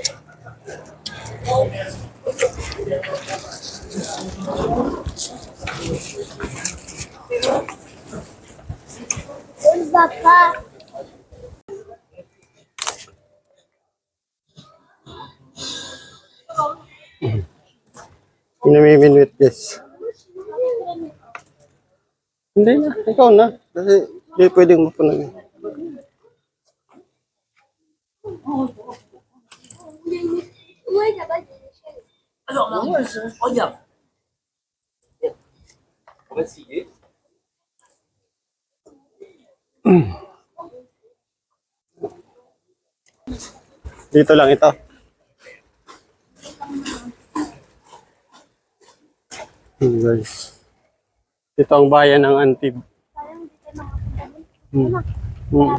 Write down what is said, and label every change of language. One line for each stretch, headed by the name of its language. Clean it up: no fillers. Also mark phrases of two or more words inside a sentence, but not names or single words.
English: Where's Papa?
Filipino: Pinamiminwit, yes. Hindi na, ikaw na. Kasi hindi pwedeng mapunan.
French: Alors là, regarde. On va essayer.
Filipino: Dito lang ito. Guys. Ito ang bayan ng Antib. Hmm. Hmm.